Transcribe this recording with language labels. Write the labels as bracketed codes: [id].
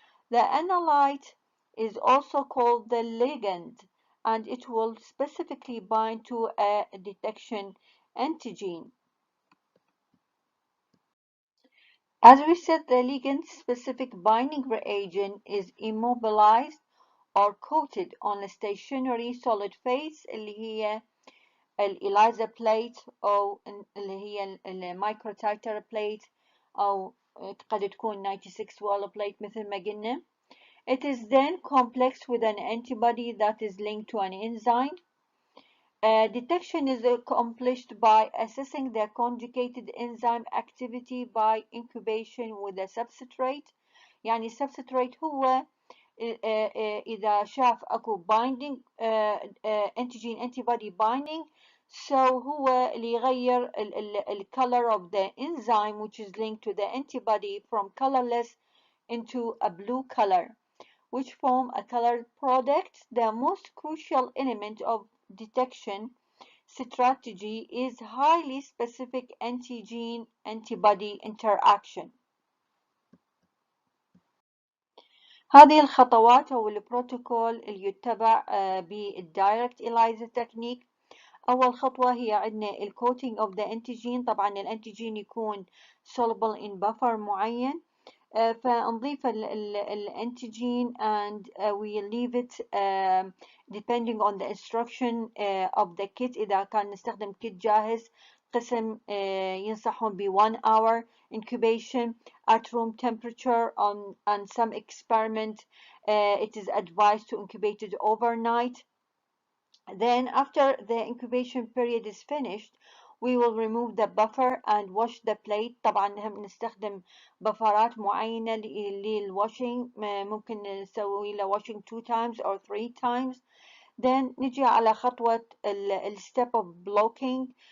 [en] The analyte is also called the ligand, and it will specifically bind to a detection antigen. As we said, the ligand specific binding reagent is immobilized or coated on a stationary solid phase [ar] اللي هي الإليزا بليت أو اللي هي المايكروتايتر بليت أو قد تكون [en] 96 wall plate [ar] مثل ما قلنا. [en] It is then complex with an antibody that is linked to an enzyme. Detection is accomplished by assessing the conjugated enzyme activity by incubation with a substrate. [ar] يعني [en] substrate [ar] هو إذا شاف أكو [en] binding antigen antibody binding, so [ar] هو اللي يغير ال [en] color of the enzyme which is linked to the antibody from colorless into a blue color, which form a colored product. The most crucial element of detection strategy is highly specific antigen antibody interaction. [ar] هذه الخطوات أو البروتوكول اللي يتبع بالدايركت إليزا تكنيك. أول خطوة هي عندنا الكوتينج [en] of the antigen. [ar] طبعا الانتيجين يكون [en] soluble in buffer [ar] معين، فنضيف الانتيجين [en] and we leave it depending on the instruction of the kit. [ar] إذا كان نستخدم كit جاهز قسم ينصحون ب [en] 1 hour incubation at room temperature. On some experiment it is advised to incubate it overnight. Then after the incubation period is finished, we will remove the buffer and wash the plate. [ar] طبعا هم نستخدم بفرات معينة للwashing، ممكن نسوي له [en] washing 2 times or 3 times. Then [ar] نجي على خطوة [en] step of blocking.